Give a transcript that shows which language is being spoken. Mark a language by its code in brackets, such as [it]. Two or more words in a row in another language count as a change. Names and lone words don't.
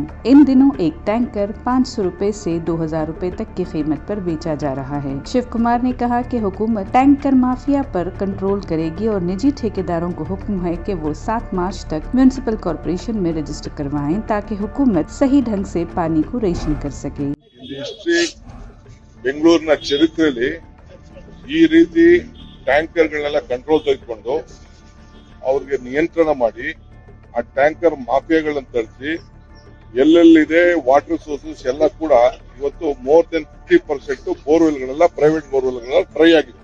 [ur] ان دنوں ایک ٹینکر 500 روپے سے 2,000 روپے تک کی قیمت پر بیچا جا رہا ہے۔ شیو کمار نے کہا کہ حکومت [en] tanker mafia [ur] پر کنٹرول کرے گی اور نجی ٹھیکیداروں کو حکم ہے کہ وہ 7 مارچ تک [en] municipal corporation [ur] میں رجسٹر کروائیں تاکہ حکومت صحیح ڈھنگ سے پانی کو ریشن کر سکے۔ [kn] ಬೆಂಗಳೂರಿನ ಚರಿತ್ರೆಯಲ್ಲಿ ಈ ರೀತಿ ಟ್ಯಾಂಕರ್ಗಳನ್ನೆಲ್ಲ ಕಂಟ್ರೋಲ್ ತೆಗೆದುಕೊಂಡು ಅವ್ರಿಗೆ ನಿಯಂತ್ರಣ ಮಾಡಿ ಆ [en] tanker mafiaಗಳನ್ನು [kn] ತರಿಸಿ ಎಲ್ಲೆಲ್ಲಿದೆ [en] water sources [kn] ಎಲ್ಲ ಕೂಡ ಇವತ್ತು [en] more than 50% borewellಗಳೆಲ್ಲ private borewellಗಳೆಲ್ಲ dry [kn] ಆಗಿದೆ।